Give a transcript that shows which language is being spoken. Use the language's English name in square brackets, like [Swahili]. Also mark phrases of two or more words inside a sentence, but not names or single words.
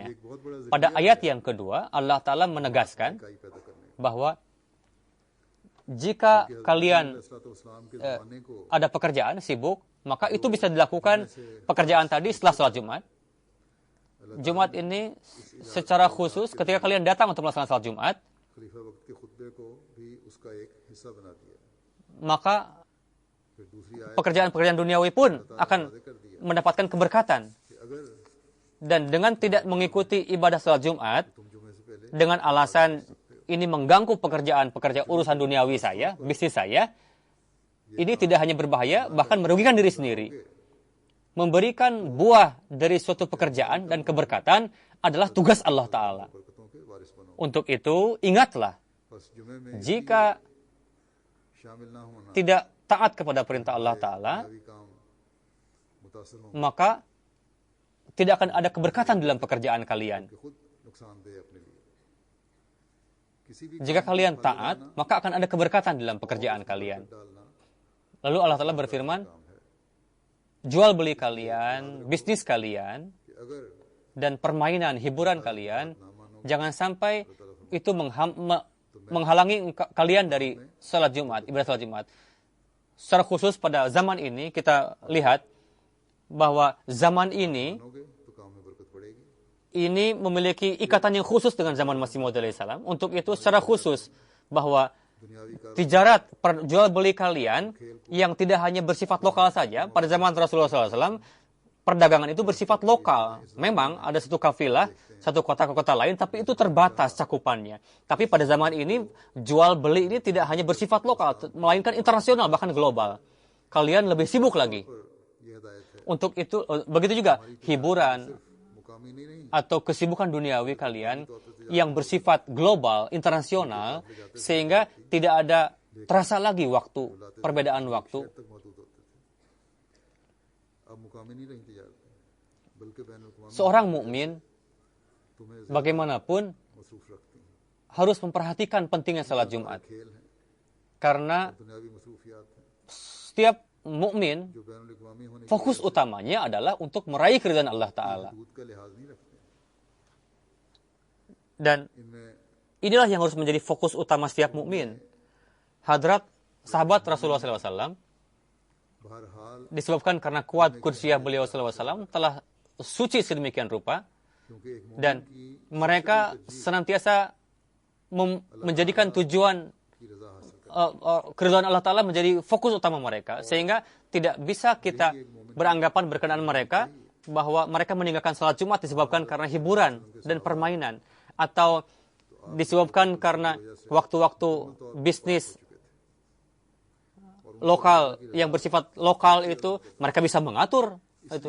[Indonesian] Pada ayat yang kedua, Allah Ta'ala menegaskan bahwa jika kalian ada pekerjaan sibuk, maka itu bisa dilakukan pekerjaan tadi setelah salat Jumat. Jumat ini secara khusus ketika kalian datang untuk melaksanakan salat Jumat, maka [Urdu] پھر دوسری آیت [Indonesian] pekerjaan-pekerjaan duniawi pun akan mendapatkan keberkatan. [Urdu] کہ اگر [Indonesian] Dan dengan tidak mengikuti ibadah salat Jumat, [Urdu] تم جمعے سے پہلے [Indonesian] dengan alasan ini mengganggu pekerjaan urusan duniawi saya, bisnis saya, ini tidak hanya berbahaya, bahkan merugikan diri sendiri. Memberikan buah dari suatu pekerjaan dan keberkatan adalah tugas Allah Ta'ala. [Urdu] برکتوں کے وارث بنو. [Indonesian] Untuk itu, ingatlah, [Urdu] بس جمعے میں [Indonesian] jika [Urdu] شامل نہ ہونا [Indonesian] tidak taat kepada perintah Allah Ta'ala, [Urdu] دنیاوی کام متاثر ہوں [Indonesian] maka tidak akan ada keberkatan dalam pekerjaan kalian. [Urdu] کہ خود نقصان دہ اپنے لیے. کسی بھی [Indonesian] Jika kalian taat, maka akan ada keberkatan dalam pekerjaan kalian. [Urdu] डालना [Indonesian] Lalu Allah Ta'ala berfirman, jual beli kalian, bisnis kalian, [Urdu] کہ اگر [Indonesian] dan permainan, hiburan kalian, jangan sampai itu menghalangi kalian dari salat Jumat, ibadah salat Jumat. Secara khusus pada zaman ini kita lihat bahwa zaman ini [Urdu] بنو گے تو کام میں برکت پڑے گی. [Indonesian] ini memiliki ikatan yang khusus dengan zaman Masih Maud alaihissalam. Untuk itu secara khusus bahwa [Urdu] دنیاوی کار [Indonesian] tijarat, jual beli kalian yang tidak hanya bersifat lokal saja. Pada zaman Rasulullah SAW, perdagangan itu bersifat lokal. Memang ada satu kafilah, satu kota ke kota lain, tapi itu terbatas cakupannya. Tapi pada zaman ini, jual beli ini tidak hanya bersifat lokal, melainkan internasional, bahkan global. Kalian lebih sibuk lagi. [Urdu] یہ ہدایت ہے. [Indonesian] Untuk itu, begitu juga hiburan [Urdu] مقامی نہیں [Indonesian] atau kesibukan duniawi kalian yang bersifat global, internasional, sehingga tidak ada terasa lagi waktu, perbedaan waktu. [Urdu] تک موجود ہوتے تھے. اب مقامی نہیں رہی تجارت بلکہ بین الاقوامی [Indonesian] Seorang mukmin [Urdu] तुम्हें [Indonesian] bagaimanapun [Urdu] مصروف رکھتی ہیں. [Indonesian] harus memperhatikan pentingnya salat Jumat. [Urdu] کھیل ہے, [Indonesian] Karena [Urdu] دنیاوی مصروفیات ہیں [Indonesian] setiap mukmin [Urdu] جو بین الاقوامی ہونے کے [Indonesian] fokus utamanya adalah untuk meraih keridhaan Allah Ta'ala. [Urdu] حدود کا لحاظ نہیں رکھتے. [Indonesian] Dan [Urdu] ان میں [Indonesian] inilah yang harus menjadi fokus utama setiap mukmin. Hadrat sahabat Rasulullah SAW [Urdu] بہرحال [Indonesian] disebabkan karena kuat kudsiyah beliau SAW telah suci sedemikian rupa, [Urdu] کیونکہ ایک مومن [Indonesian] dan mereka senantiasa menjadikan tujuan [Urdu] کی رضا حاصل [Indonesian] keridhaan Allah Ta'ala menjadi fokus utama mereka, sehingga tidak bisa kita beranggapan berkenaan mereka bahwa mereka meninggalkan salat Jumat disebabkan karena hiburan dan permainan, atau disebabkan karena waktu-waktu bisnis lokal yang bersifat lokal itu mereka bisa mengatur itu.